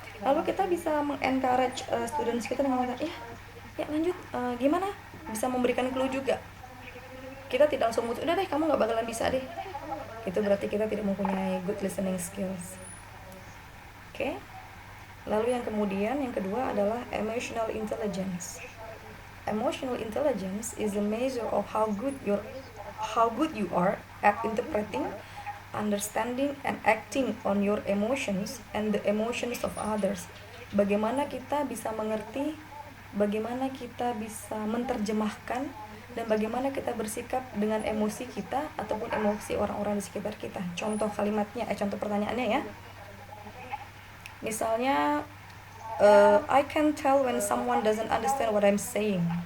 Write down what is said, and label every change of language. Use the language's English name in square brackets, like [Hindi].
[Indonesian] Lalu kita bisa mengencourage students kita dengan mengatakan, ya lanjut, gimana? Bisa memberikan clue juga. Kita tidak langsung udah deh kamu nggak bakalan bisa deh. Itu berarti kita tidak mempunyai [English] good listening skills. [Indonesian] Oke. Lalu yang kedua adalah emotional intelligence. [English] Emotional intelligence is a measure of how good you are at interpreting, understanding, and acting on your emotions and the emotions of others. [Indonesian] Bagaimana kita bisa mengerti, bagaimana kita bisa menerjemahkan, dan bagaimana kita bersikap dengan emosi kita ataupun emosi orang-orang di sekitar kita. Contoh kalimatnya, contoh pertanyaannya ya. Misalnya, [English] I can tell when someone doesn't understand what I'm saying.